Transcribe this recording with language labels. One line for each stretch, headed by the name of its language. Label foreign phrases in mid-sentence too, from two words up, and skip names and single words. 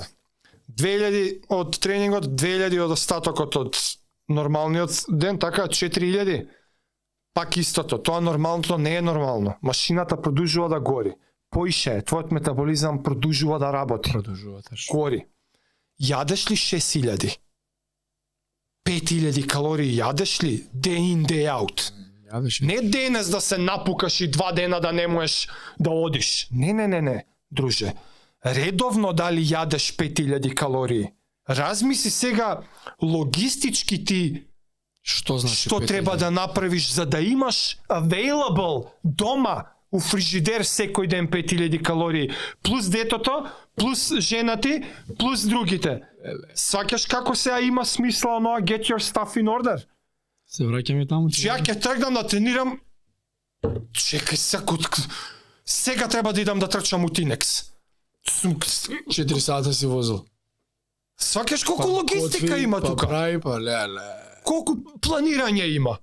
Macedonian: 2000 од тренингот, 2000 од остатокот од нормалниот ден, така 4000. Пак истото, тоа нормалното не е нормално. Машината продолжува да гори. Поише е, твојот метаболизам продолжува да работи. Продолжува таш. Гори. Јадеш ли 6000? 5000 калории јадеш ли?
English: Day in, day out.
Macedonian: Јадеш. Не денес да се напукаш и 2 дена да не можеш да одиш. Не, друже. Редовно дали јадеш 5000 калории? Размисли сега логистички ти Што значи? што 5000? треба да направиш за да имаш available дома у фрижидер секој ден 5000 калории, плюс детото, плюс жена ти, плюс другите. Сваќаш како сега има смисла оноа
English: get your stuff in order?
Macedonian: Се враќаме таму. Че ја ќе тргнам да тренирам. Чекај сега треба да идам да трчам у Тинекс. 4 сата си возил. Сваќаш колку логистика има тука? Прави, леле. Колку планирање има?